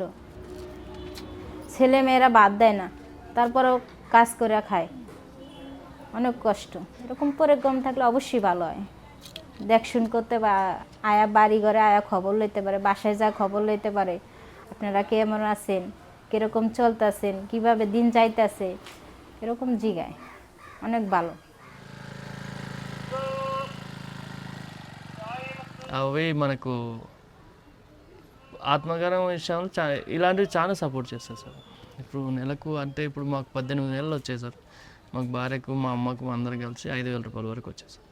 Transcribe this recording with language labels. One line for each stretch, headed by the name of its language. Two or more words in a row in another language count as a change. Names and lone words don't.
Bangla: ছেলে মেয়েরা বাদ দেয় না, তারপরেও কাজ করে খায়, অনেক কষ্ট। এরকম প্রোগ্রাম থাকলে অবশ্যই ভালো হয়। দেখশুন করতে বা আয়া বাড়ি ঘরে আয়া খবর লইতে পারে, বাসায় যা খবর লইতে পারে, আপনারা কেমন আছেন, কীরকম চলতেছেন, কীভাবে দিন যাইতেছে, এরকম জিগায়, অনেক ভালো।
Telugu: అవి మనకు ఆత్మగౌరవం విషయంలో ఇలాంటివి చాలా సపోర్ట్ చేస్తారు సార్. ఇప్పుడు నెలకు అంటే ఇప్పుడు మాకు 18 నెలలు వచ్చాయి సార్. మాకు భార్యకు మా అమ్మకు అందరం కలిసి 5,000 రూపాయల వరకు వచ్చాయి సార్.